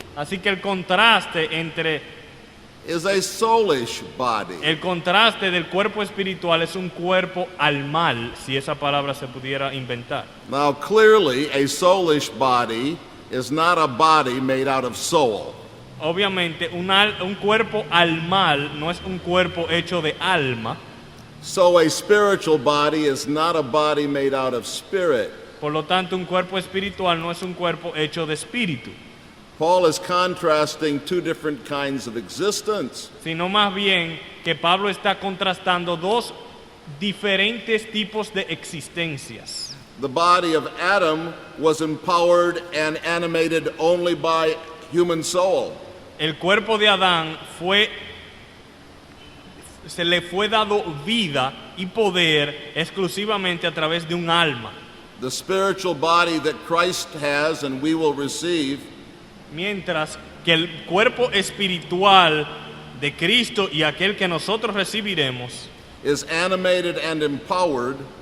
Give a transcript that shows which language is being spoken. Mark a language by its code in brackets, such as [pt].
[es] Así que el contraste entre [en] is a soulish body. [es] el contraste del cuerpo espiritual es un cuerpo almal, si esa palabra se pudiera inventar. [en] Now clearly a soulish body is not a body made out of soul. [es] Obviamente, un cuerpo almal no es un cuerpo hecho de alma. [en] So a spiritual body is not a body made out of spirit. [es] Por lo tanto, un cuerpo espiritual no es un cuerpo hecho de espíritu, [en] Paul is contrasting two different kinds of existence. [es] sino más bien que Pablo está contrastando dos diferentes tipos de existencias. [en] The body of Adam was empowered and animated only by human soul. [es] El cuerpo de Adán se le fue dado vida y poder exclusivamente a través de un alma. [en] The spiritual body that Christ has and we will receive [es] Mientras que el cuerpo espiritual de Cristo y aquel que nosotros recibiremos [en] is animated and empowered